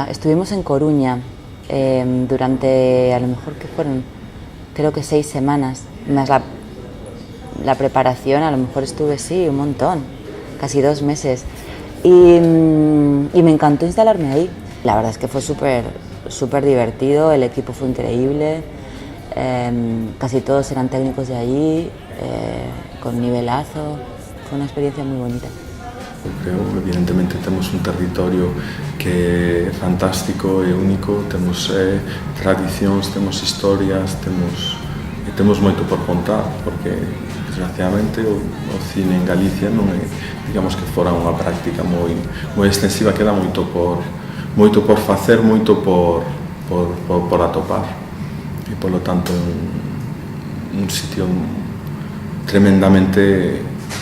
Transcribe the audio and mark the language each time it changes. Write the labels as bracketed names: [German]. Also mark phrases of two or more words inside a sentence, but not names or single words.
[Spanish] Estuvimos en Coruña durante, a lo mejor que fueron, creo que 6 semanas, más la preparación, a lo mejor estuve, sí, un montón, casi 2 meses. Y me encantó instalarme ahí. La verdad es que fue súper divertido, el equipo fue increíble, casi todos eran técnicos de allí, con nivelazo, fue una experiencia muy bonita. [Galician] Creo, evidentemente, temos un territorio que é fantástico e único, temos tradicións, temos historias, temos moito por contar, porque, desgraciadamente, o cine en Galicia non é, digamos que fora unha práctica moi extensiva, queda moito por facer, moito por atopar, e, polo tanto, un sitio tremendamente cinematográfico.